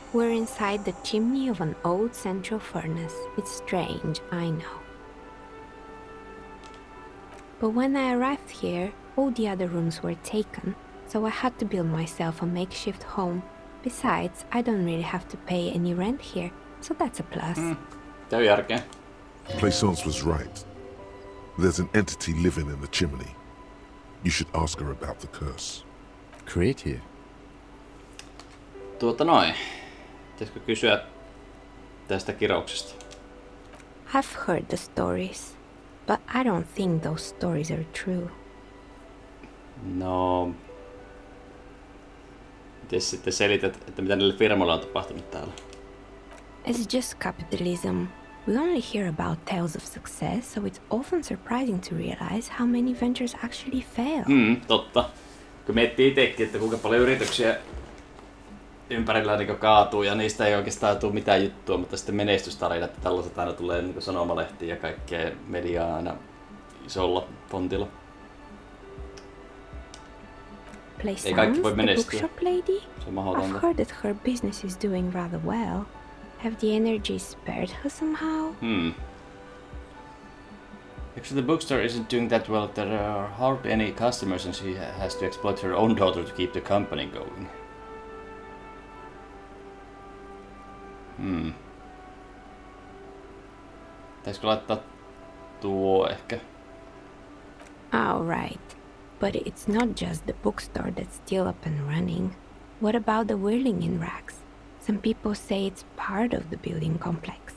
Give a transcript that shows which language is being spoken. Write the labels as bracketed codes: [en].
[en] We're inside the chimney of an old central furnace. It's strange, I know. But when I arrived here, all the other rooms were taken, so I had to build myself a makeshift home. Besides, I don't really have to pay any rent here, so that's a plus. [fi] Käy järkeä. [en] Plaisance was right. There's an entity living in the chimney. You should ask her about the curse. Creative. [fi] Pitäisikö kysyä tästä kirouksesta? [en] I've heard the stories, but I don't think those stories are true. [fi] No... Miten sitten selität, että mitä niille firmoille on tapahtunut täällä? [en] It's just capitalism. We only hear about tales of success, so it's often surprising to realize how many ventures actually fail. [fi] Totta. Kun miettii itsekin, että kuinka paljon yrityksiä ympärillä niin kaatuu ja niistä ei oikeastaan tule mitään juttua, mutta sitten menestystarinat ja tällaiset aina tulee niin sanomalehtiin ja kaikkea mediaa aina isolla fontilla. Ei kaikki voi menestyä. [en] The bookshop lady? [fi] Se on mahdotonta. [en] I've heard that her business is doing rather well. Have the energy spared her somehow? Actually, the bookstore isn't doing that well. There are hardly any customers and she has to exploit her own daughter to keep the company going. [fi] Pitäisikö laittaa tuo ehkä? [en] All right. But it's not just the bookstore that's still up and running. What about the whirling racks? Some people say it's part of the building complex.